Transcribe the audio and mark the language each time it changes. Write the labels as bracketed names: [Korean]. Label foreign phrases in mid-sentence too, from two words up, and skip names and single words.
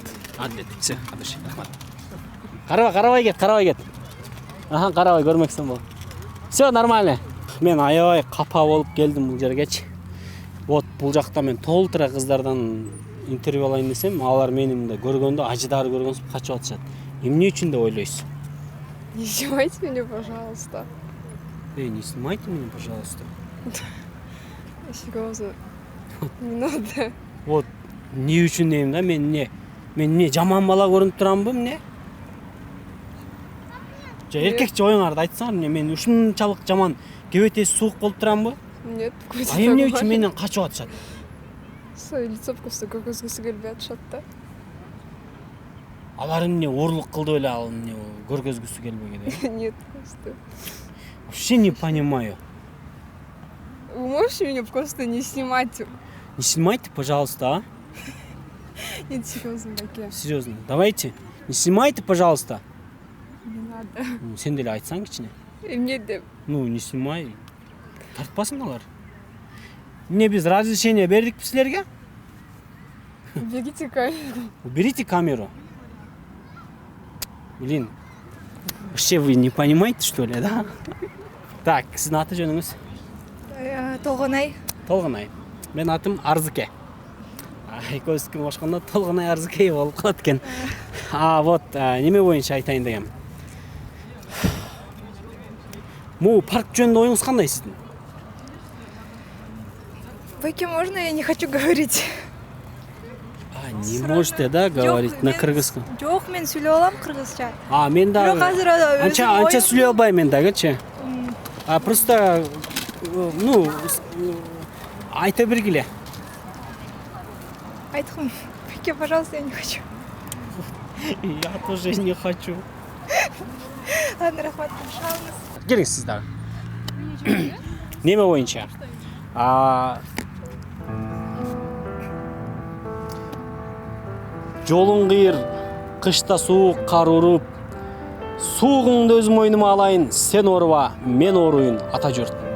[Kyrgyz] Всё, рахмат. Карабай кет. Карабай көрмөксүн бул. [Russian] Всё, нормально. [Kyrgyz] Мен аябай капа болуп келдим бул жергечи. Вот бул жакта мен толтура кыздардан интервью алайын десем, алар мени мындай көргөндө ажыдары көргөнсүп качып атышат. Эмне үчүн деп ойлойсуз? [Russian] Не снимайте меня, пожалуйста. Не снимайте меня, пожалуйста. Серьезно. Не надо. [Kyrgyz] Вот не үчүн дейм да, мен эмне жаман бала көрүнүп турамбы эмне? Эркекче оюңарды айтсаңар, мен ушунчалык жаман кебетеси суук болуп турамбы? [Russian] Нет, какой-то [Kyrgyz] Эмне үчүн менден качып атышат? [Russian] Свое лицо просто [Kyrgyz] көргөзгүсү келбей атышат да. Алар эмне орлук кылды беле, ал эмне көргөзгүсү келбеген? [Russian] Нет, просто. Вообще не понимаю. вы можете меня просто не снимать? Не снимайте, пожалуйста, а? Нет, серьезно, такие. Серьезно. Давайте. Не снимайте, пожалуйста. Не надо. [Kyrgyz] Сен деле айтсаң кичине. [Russian] Мне да. Ну, не снимай. [Kyrgyz] Тартпасын алар. [Kazakh] Міне біз разрешение бердік сілерге. [Russian] Берите камеру. Уберите камеру. Блин. Вообще вы не понимаете, что ли, да? Так, [Kazakh] сіздің аты жөніңіз? [Kyrgyz] Толгонай. Толғанай. Мен атым Арзыке. Экөөбүздүкү башканда Толгонай Арзыке болуп калат экен. Вот, неме боюнча айтайын дегем. Му парк жөнүндө оюңуз кандай сиздин? Баке, [Russian] можно я не хочу говорить? Не можете, да, говорить на кыргызском? [Kazakh] Жоқ, мен сөйлей аламын қырғызша. [Kyrgyz] Мен да Бирок азыр анча сүйлөй албайм мен дагычы. Просто ну айта бергиле. Айтхым. Баке, [Russian] пожалуйста, я не хочу. Я тоже не хочу. Ладно, рахмат, пожалуйста. [Kyrgyz] Келиңиз сиз дагы. Неме боюнча? Жолуң кыйыр, кышта суук кар уруп, суугуңду өз мойнума алайын, сен ооруба, мен ооруйун ата журт.